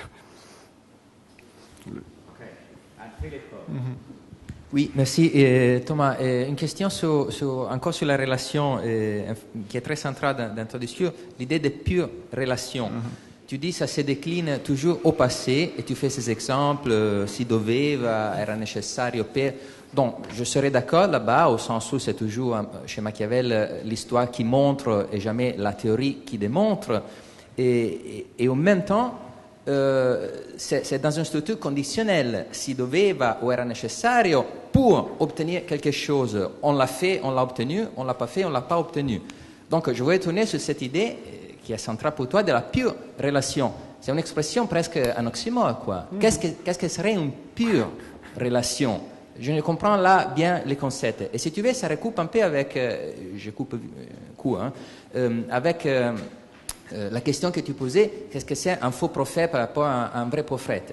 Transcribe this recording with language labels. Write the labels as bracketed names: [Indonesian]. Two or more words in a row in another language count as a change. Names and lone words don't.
[French] Oui, merci. Thomas, une question encore sur la relation qui est très centrale dans ton discours, l'idée de pure relation. Tu dis que ça se décline toujours au passé et tu fais ces exemples, [Italian] si doveva, era necessario per... [French] Donc, je serais d'accord là-bas, au sens où c'est toujours, chez Machiavel, l'histoire qui montre et jamais la théorie qui démontre. Et en même temps, c'est dans une structure conditionnelle. [Italian] Si doveva ou era necessario, [French] pour obtenir quelque chose, on l'a fait, on l'a obtenu, on l'a pas fait, on l'a pas obtenu. Donc, je voulais tourner sur cette idée qui est centrale pour toi de la pure relation. C'est une expression presque un oxymore, quoi. Qu'est-ce que serait une pure relation? Je ne comprends là bien les concepts. Et si tu veux, ça recoupe un peu avec, je coupe coup, hein, avec la question que tu posais, qu'est-ce que c'est un faux prophète par rapport à un vrai prophète?